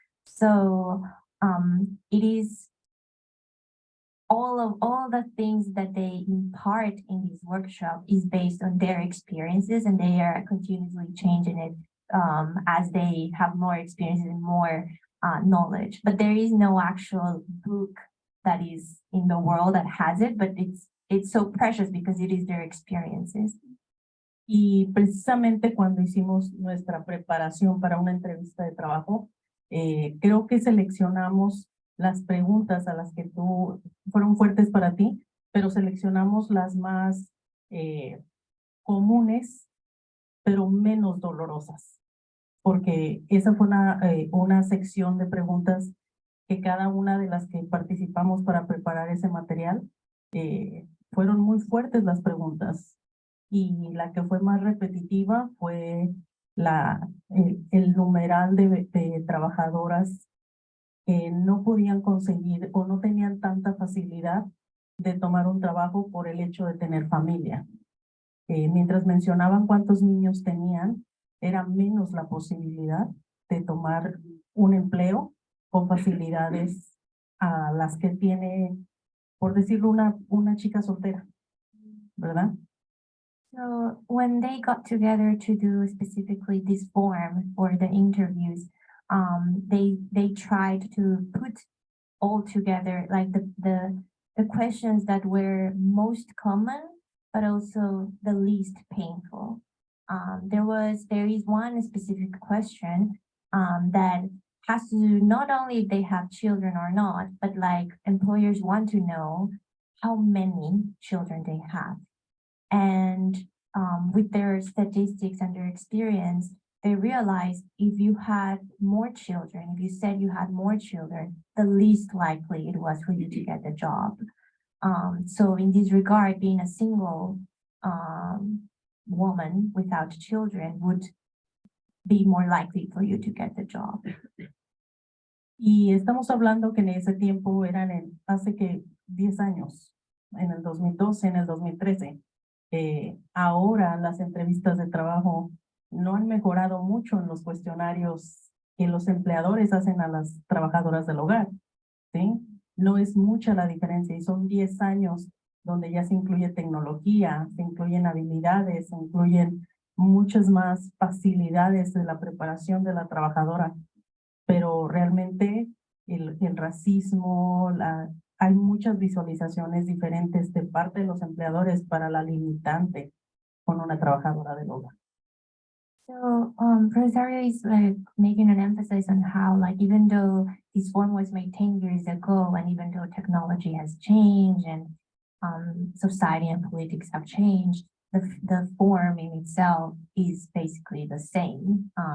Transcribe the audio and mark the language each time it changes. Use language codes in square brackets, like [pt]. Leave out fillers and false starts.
[en] So it is all the things that they impart in this workshop is based on their experiences, and they are continuously changing it as they have more experiences and more knowledge. But there is no actual book that is in the world that has it, but it's so precious because it is their experiences. [es] Y precisamente cuando hicimos nuestra preparación para una entrevista de trabajo, creo que seleccionamos las preguntas a las que fueron fuertes para ti, pero seleccionamos las más comunes, pero menos dolorosas, porque esa fue una sección de preguntas que cada una de las que participamos para preparar ese material, fueron muy fuertes las preguntas, y la que fue más repetitiva fue el numeral de trabajadoras que no podían conseguir o no tenían tanta facilidad de tomar un trabajo por el hecho de tener familia. Mientras mencionaban cuántos niños tenían, era menos la posibilidad de tomar un empleo con facilidades a las que tiene, por decirlo, una chica soltera, ¿verdad? [en] So when they got together to do specifically this form for the interviews, they tried to put all together like the questions that were most common, but also the least painful. There is one specific question that has to do not only if they have children or not, but like employers want to know how many children they have. And with their statistics and their experience, they realized if you had more children, if you said you had more children, the least likely it was for you to get the job. So in this regard, being a single woman without children would be more likely for you to get the job. [es] Y estamos hablando que en ese tiempo hace que 10 años, en el 2012, en el 2013. Ahora las entrevistas de trabajo no han mejorado mucho en los cuestionarios que los empleadores hacen a las trabajadoras del hogar, ¿sí? No es mucha la diferencia, y son 10 años donde ya se incluye tecnología, se incluyen habilidades, se incluyen muchas más facilidades de la preparación de la trabajadora, pero realmente el racismo, hay muchas visualizaciones diferentes de parte de los empleadores para la limitante con una trabajadora del hogar. [en] So Rosario is like making an emphasis on how like even though this form was made 10 years ago, and even though technology has changed and society and politics have changed, the form in itself is basically the same.